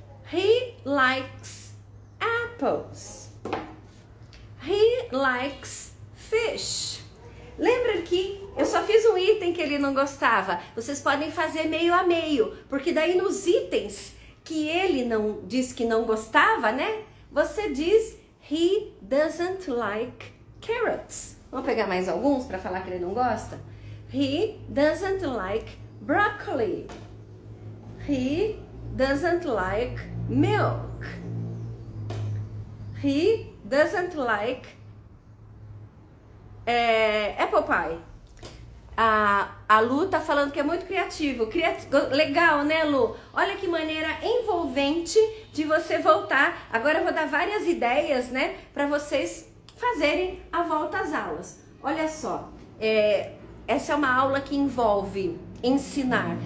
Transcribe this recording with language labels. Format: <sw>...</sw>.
<en>He likes apples. He likes fish.</en> <pt>Lembra que eu só fiz um item que ele não gostava? Vocês podem fazer meio a meio, porque daí nos itens que ele não disse que não gostava, né? Você diz</pt> <en>he doesn't like carrots.</en> <pt>Vamos pegar mais alguns para falar que ele não gosta?</pt> <en>He doesn't like broccoli. He doesn't like milk. He doesn't like apple pie.</en> <pt>A Lu tá falando que é muito criativo. Legal, né, Lu? Olha que maneira envolvente de você voltar. Agora eu vou dar várias ideias, né, para vocês fazerem a volta às aulas. Olha só, essa é uma aula que envolve ensinar.</pt>